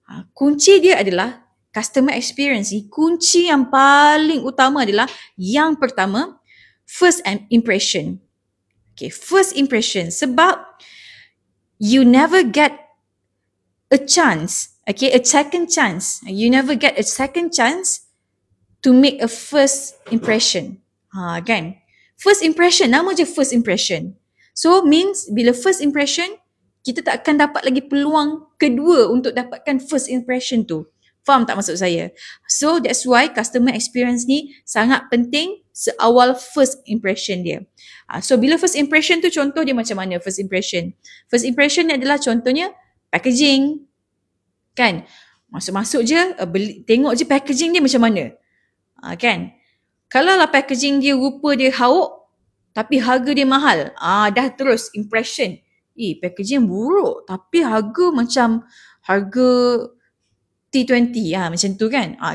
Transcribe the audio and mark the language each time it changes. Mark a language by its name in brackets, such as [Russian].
[Malay] Kunci dia adalah customer experience ni, kunci yang paling utama adalah yang pertama, first impression. [English] Okay, first impression, sebab you never get a chance, okay, a second chance. You never get a second chance to make a first impression. Kan? First impression, [Malay] nama je first impression. So means bila first impression, kita tak akan dapat lagi peluang kedua untuk dapatkan first impression tu. Faham tak maksud saya? [English] So that's why [Malay] customer experience ni sangat penting seawal first impression dia. So bila first impression tu, contoh dia macam mana first impression? First impression ni adalah contohnya packaging. Kan? Masuk-masuk je, tengok je packaging dia macam mana. Kan? Kalau lah packaging dia rupa dia hauk, tapi harga dia mahal. Dah terus impression. Packaging buruk tapi harga macam harga T20 macam tu kan.